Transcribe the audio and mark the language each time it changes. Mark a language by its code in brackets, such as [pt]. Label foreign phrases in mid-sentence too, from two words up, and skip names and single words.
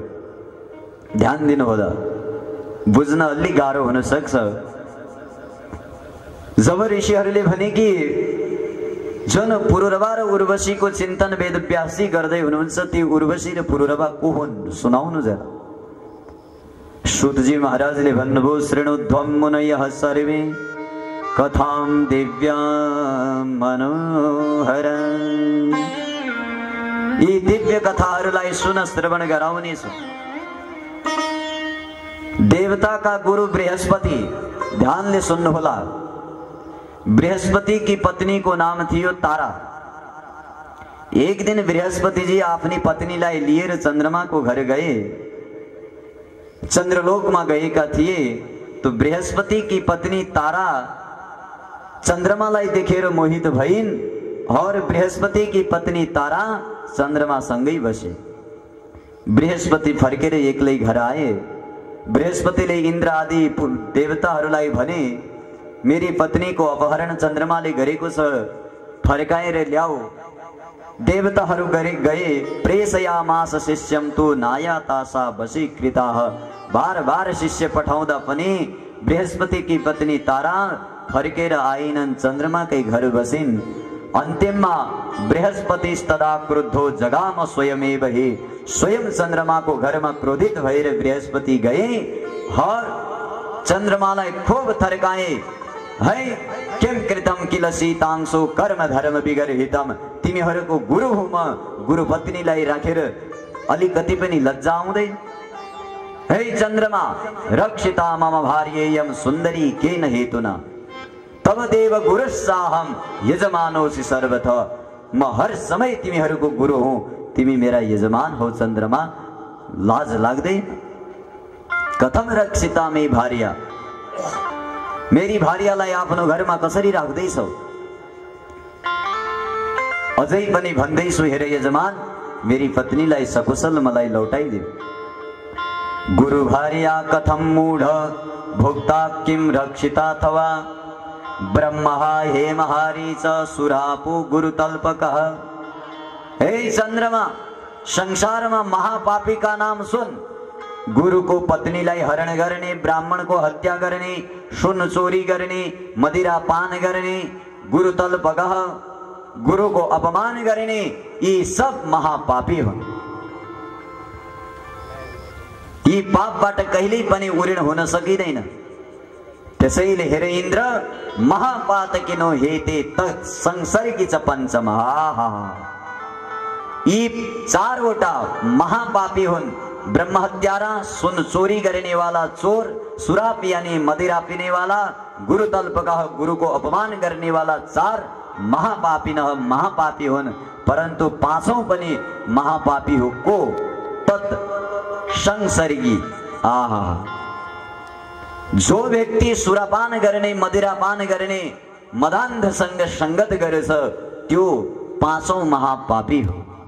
[ne] ध्यान दिनु होला, बुझ्न अलि गाह्रो हुन सक्छ। जब ऋषिहरूले भने कि जुन पुरुरवा र उर्वशीको चिन्तन वेदव्यासजी गर्दै हुनुहुन्छ, ती उर्वशी र पुरुरवा को हुन् सुनाउनु जरा। सूतजी महाराजले भन्नुभयो, [sa] शृणुध्वं मुनयः सर्वे कथां दिव्यां मनोहरं। [ne] यी दिव्य कथाहरूलाई सुन, श्रवण गराउनेछु। देवताका गुरु बृहस्पति, ध्यानले सुन्नुहोला। बृहस्पति [hi] की पत्नी को नाम [ne] थियो तारा। एक दिन बृहस्पति जी आफ्नी पत्नीलाई लिएर चन्द्रमा को घर गए। चन्द्रलोकमा गएका थिए तो बृहस्पति [hi] की पत्नी [ne] तारा चन्द्रमालाई देखेर मोहित भइन् और बृहस्पति [hi] की पत्नी [ne] तारा चन्द्रमा सँगै बसे। बृहस्पति फर्केर एक्लै घर आए। बृहस्पतिले इन्द्र आदि देवताहरूलाई भने, [hi] मेरी पत्नी को [ne] अपहरण चन्द्रमाले गरेको छ, फर्काएर ल्याऊ। देवताहरू गए। [sa] प्रेषयामास शिष्यम तु नायातासा वशीकृताः। [ne] बार बार शिष्य पठाउँदा पनि बृहस्पति [hi] की पत्नी [ne] तारा फर्केर आइनन्, चन्द्रमाकै घर बसिन्। [sa] अन्तिममा बृहस्पति तदा क्रुद्धो जगाम स्वयमेव हि। [ne] स्वयं चन्द्रमाको घरमा क्रोधित भएर बृहस्पति गए और चन्द्रमालाई खूब थर्काए, [sa] है किम कृतम किल सीतांशो कर्म धर्म विगर्हितम। [ne] तिमीहरूको गुरु हुँ म, गुरु पत्नीलाई राखेर अलिकति पनि लज्जा आउँदैन? [sa] हे चन्द्रमा, रक्षिता मम भार्येयम सुन्दरी केन हेतुना तब देव गुरुस्साहम यजमानोसि सर्वथ। [ne] म हर समय तिमीहरूको गुरु हुँ, तिमी मेरा यजमान हो चन्द्रमा, लाज लाग्दैन? [sa] कथम रक्षिता मे भार्या, [ne] मेरी भार्यालाई आफ्नो घरमा कसरी राख्दैछौ? अझै पनि भन्दैछु, हेर यजमान, मेरी पत्नीलाई सकुशल मलाई लौटाइदिऊ। [sa] गुरु भार्या कथम मूढ भोक्ता किम रक्षिता अथवा ब्रह्म हे महारी च सुरापु गुरुतल्पकः। [ne] हे चन्द्रमा, संसारमा महापापी का नाम सुन। गुरु को पत्नीलाई हरण गर्ने, ब्राह्मण को हत्या गर्ने, सुन चोरी गर्ने, मदिरा पान गर्ने, गुरुतल्पकः, गुरु को अपमान गर्ने, यी सब महापापी हुन्। यी पापबाट कहिल्यै पनि उऋण हुन सकिँदैन। त्यसैले हेर इन्द्र, [sa] महापातकिनो हेते तत् संसर्गी च पञ्चम। [ne] यी चारवटा महापापी हुन्। ब्रह्म हत्यारा, [hi] सुन चोरी करने वाला चोर, सुराप यानी मदिरा पीने वाला, गुरु तल्पकः गुरु को अपमान करने वाला, [ne] चार महापापीनः महापापी हुन्। परन्तु पाँचौं पनि महापापी हो को? [sa] तत् संसर्गी। [ne] आहा, जो व्यक्ति सुरापान गर्ने, मदिरापान गर्ने, मदान्धसँग संगत गरेछ, त्यो पाँचौं महापापी हो।